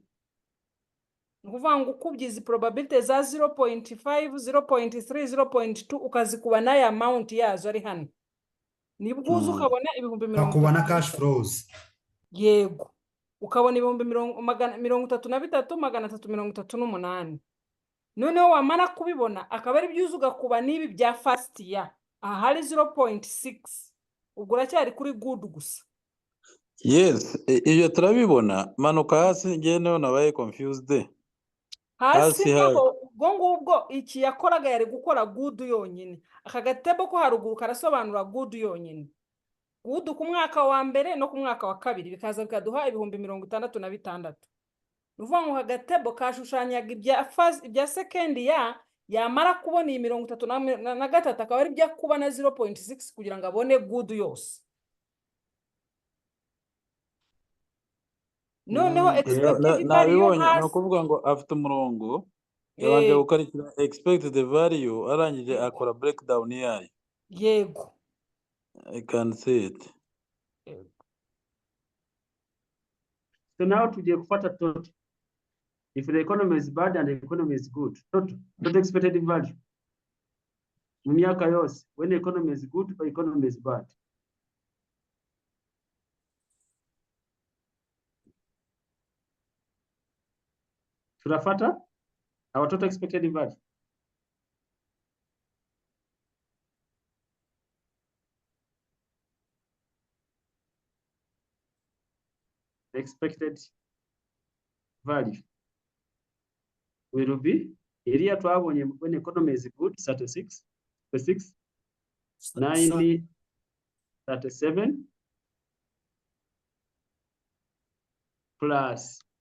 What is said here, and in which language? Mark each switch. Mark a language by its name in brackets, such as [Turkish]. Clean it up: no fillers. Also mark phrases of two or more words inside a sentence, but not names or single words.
[Kinyarwanda] Nukuvuga ngo ukubye izi probability za 0.5, 0.3, 0.2 ukazikuba na ya amount yazo ari hano. Nibwo uzi ukabona ibihumbi 30. Ukabona cash flows. Yego. Ukabona ibihumbi 33,338. Noneho wamara kubibona akaba ari byuzu ugakuba nibi bya [English] first year. [Kinyarwanda] Aha hari 0.6. Ubwo uracyari kuri good gusa. Yes, iyo turabibona manuka hasi ngiye nayo nabaye confused. Hasi naho ubwo ngubwo iki yakoraga yari gukora good yonyine. Aka gatebo ko haruguru karasobanura good yonyine. Good ku mwaka wa mbere no ku mwaka wa kabiri bikaza bikaduha ibihumbi 66. Nuvuga ngo agatebo kashushanyaga ibya [English] second year [Kinyarwanda] yamara kubona iyi 33 akaba ari bya kuba na 0.6 kugira ngo abone good yose. Noneho [English] expected value [Kinyarwanda] hasi no kuvuga ngo afite umurongo yabanje gukarikira [English] expected value [Kinyarwanda] arangije akora breakdown yayo. Yego. [English] I can see it. [Kinyarwanda] So now tugiye gufata total. [English] If the economy is bad and the economy is good, total expected value. [Kinyarwanda] Mu myaka yose, [English] when the economy is good or economy is bad. [Kinyarwanda] Turafata? [English] Our total expected value. Expected value will be area twabonye when economy is good 36, 9, 37 plus